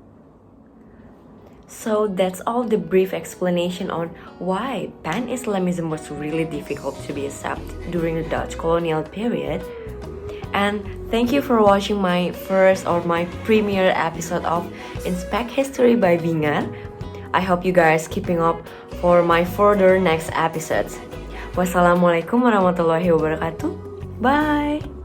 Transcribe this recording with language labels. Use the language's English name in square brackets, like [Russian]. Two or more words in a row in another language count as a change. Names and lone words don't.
[English] So that's all the brief explanation on why Pan-Islamism was really difficult to be accepted during the Dutch colonial period. And thank you for watching my first or my premiere episode of Inspect History by Bingar. I hope you guys keeping up for my further next episodes. [Arabic] والسلام عليكم ورحمة الله وبركاته. [English] Bye.